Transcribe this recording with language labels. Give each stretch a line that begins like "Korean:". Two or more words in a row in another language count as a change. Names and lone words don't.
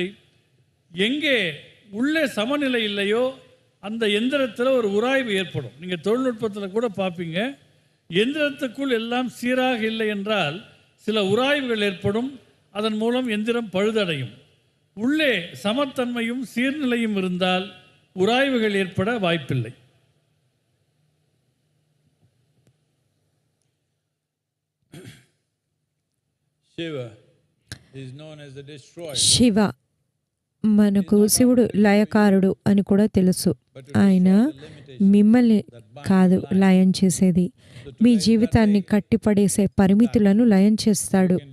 Tamil: எங்கே உள்ளே சமநிலை இல்லையோ அந்த எந்திரத்தில் ஒரு உராய்வு ஏற்படும். நீங்கள் தொழில்நுட்பத்தில் கூட பார்ப்பீங்க, எந்திரத்துக்குள் எல்லாம் சீராக இல்லை என்றால் சில உராய்வுகள் ஏற்படும். அதன் மூலம் எந்திரம் பழுதடையும். உள்ளே சமத்தன்மையும் சீர்நிலையும் இருந்தால் உராய்வுகள் ஏற்பட வாய்ப்பில்லை.
Telugu: శివ మనకు శివుడు లయకారుడు అని కూడా తెలుసు. ఆయన మిమ్మల్ని కాదు లయం చేసేది, మీ జీవితాన్ని కట్టిపడేసే పరిమితులను లయం చేస్తాడు.